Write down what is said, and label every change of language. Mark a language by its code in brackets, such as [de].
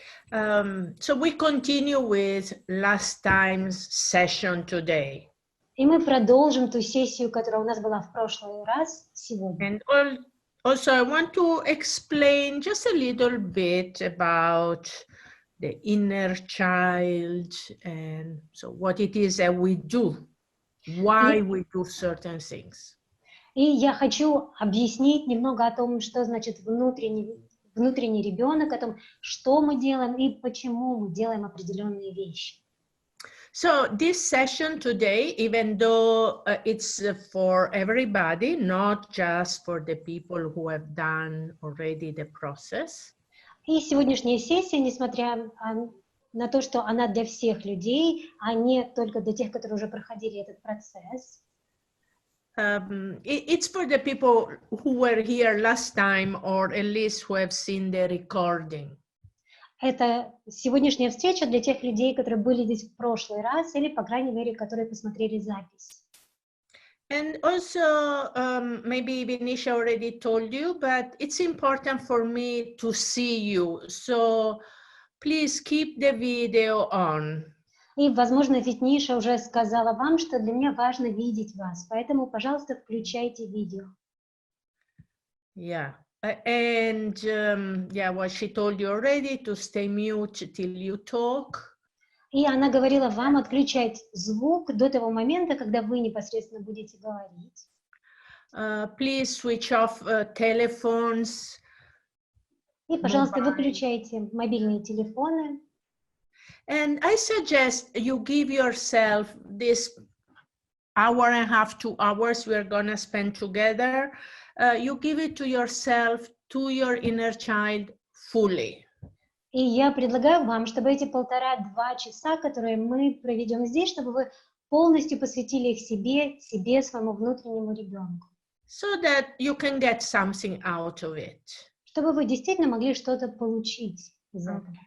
[en] So we continue with last time's session today. [ru] И мы продолжим ту сессию, которая у нас была в прошлый раз, сегодня. [en] And also I want to explain just a little bit about the inner child and so what it is that we do, why we do certain things. [ru] И я хочу объяснить немного о том, что значит внутренний ребенок, о том, что мы делаем и почему мы делаем определенные вещи. [en] So this session today, even though it's for everybody, not just for the people who have done already the process. [ru] И сегодняшняя сессия, несмотря на то, что она для всех людей, а не только для тех, которые уже проходили этот процесс. [en] It's for the people who were here last time, or at least who have seen the recording. [ru] Это сегодняшняя встреча для тех людей, которые были здесь в прошлый раз, или, по крайней мере, которые посмотрели запись. [en] And also, maybe Vinisha already told you, but it's important for me to see you. So please keep the video on. [ru] И, возможно, Витниша уже сказала вам, что для меня важно видеть вас, поэтому, пожалуйста, включайте видео. [en] Yeah. And yeah, what she told you already, to stay mute till you talk. [ru] И она говорила вам отключать звук до того момента, когда вы непосредственно будете говорить. [en] Please switch off telephones. [ru] И, пожалуйста, выключайте мобильные телефоны. [en] And I suggest you give yourself this hour and a half, 2 hours we're gonna spend together. You give it to yourself, to your inner child, fully. [ru] И я предлагаю вам, чтобы эти 1,5-2 часа, которые мы проведем здесь, чтобы вы полностью посвятили их себе, своему внутреннему ребенку. [en] So that you can get something out of it. [ru] Чтобы вы действительно могли что-то получить из этого.